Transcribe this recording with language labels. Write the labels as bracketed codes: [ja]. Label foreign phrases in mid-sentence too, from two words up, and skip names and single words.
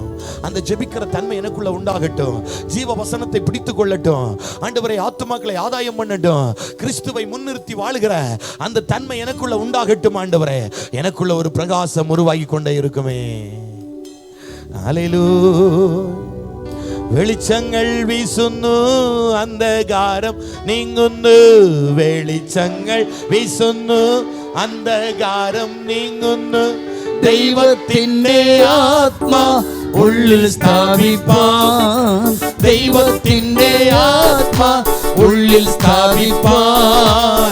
[ta] அந்த ஜெபிக்கிற தன்மை எனக்குள்ள உண்டாகட்டும். ஜீவ வசனத்தை பிடித்துக் கொள்ளட்டும் ஆண்டவரே. ஆத்துமாக்களை ஆதாயம் பண்ணட்டும். கிறிஸ்துவை முன்னிறுத்தி வாழுகிற அந்த தன்மை எனக்குள்ள உண்டாகட்டும் ஆண்டவரே. எனக்குள்ள ஒரு பிரகாசம் உருவாகி கொண்டே இருக்குமே. ஹல்லேலூயா. [ml] വെളിച്ചങ്ങൾ വീശുന്നു, അന്ധകാരം നീങ്ങുന്നു. വെളിച്ചങ്ങൾ വീശുന്നു, അന്ധകാരം നീങ്ങുന്നു. ദൈവത്തിന്റെ ആത്മാ ഉള്ളിൽ സ്ഥാപിപ്പാൻ, ദൈവത്തിന്റെ ആത്മാ ഉള്ളിൽ സ്ഥാപിപ്പാൻ.